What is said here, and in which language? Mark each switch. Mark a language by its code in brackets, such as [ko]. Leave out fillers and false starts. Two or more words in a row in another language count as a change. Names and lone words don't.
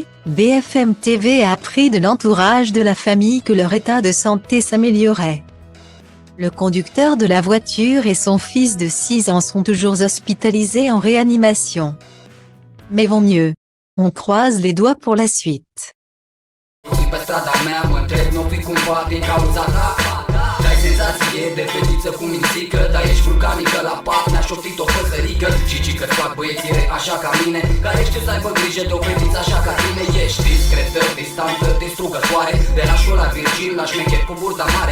[fr] BFM TV a appris de l'entourage de la famille que leur état de santé s'améliorait. Le conducteur de la voiture et son fils de 6 ans sont toujours hospitalisés en réanimation, mais vont mieux. On croise les doigts pour la suite. [ro] Senzație de fetiță cu mințică, dar ești vulcanică la pat, mi-a șoptit o păsărică și că-ți fac băiețire așa ca mine, care știu să aibă grijă de o fetiță așa ca tine. Ești discretă, distantă, distrugătoare, de la șola virgin la șmecher cu burta mare.